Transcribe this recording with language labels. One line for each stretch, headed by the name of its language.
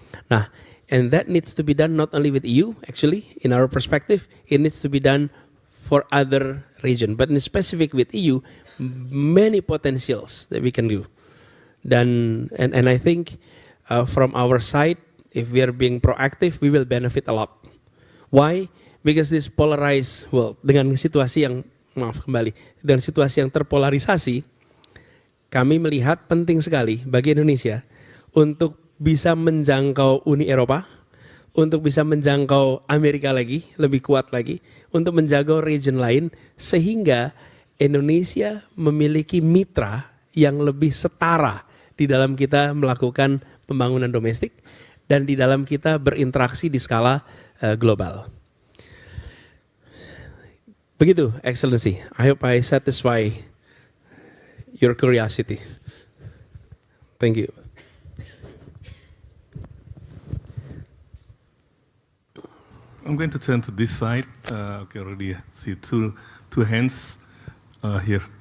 English: Nah, and that needs to be done not only with EU, actually, in our perspective, it needs to be done for other region. But in specific with EU, many potentials that we can do. And I think from our side, if we are being proactive, we will benefit a lot. Why? Because this polarized world,
Indonesian: dengan situasi yang, dengan situasi yang terpolarisasi, kami melihat penting sekali bagi Indonesia untuk bisa menjangkau Uni Eropa, untuk bisa menjangkau Amerika lagi, lebih kuat lagi, untuk menjaga region lain, sehingga Indonesia memiliki mitra yang lebih setara di dalam kita melakukan pembangunan domestik dan di dalam kita berinteraksi di skala global. Begitu, Excellency.
English: I hope I satisfy your curiosity. Thank you. I'm going to turn to this side. Okay, already see two hands here.